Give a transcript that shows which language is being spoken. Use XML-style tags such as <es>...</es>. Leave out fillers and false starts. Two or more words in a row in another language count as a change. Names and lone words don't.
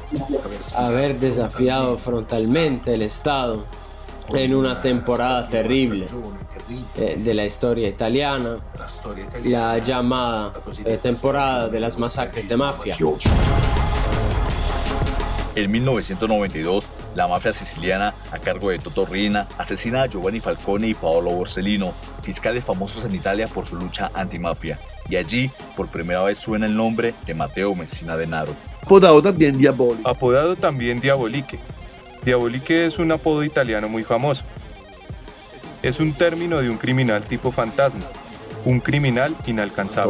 <es>Haber desafiado frontalmente el Estado en una temporada terrible de la historia italiana, la llamada temporada de las masacres de mafia. En 1992, la mafia siciliana, a cargo de Totò Riina, asesina a Giovanni Falcone y Paolo Borsellino, fiscales famosos en Italia por su lucha antimafia. Y allí, por primera vez suena el nombre de Matteo Messina Denaro. Apodado también Diabolique. Apodado también Diabolique. Diabolique es un apodo italiano muy famoso. Es un término de un criminal tipo fantasma, un criminal inalcanzable.</es>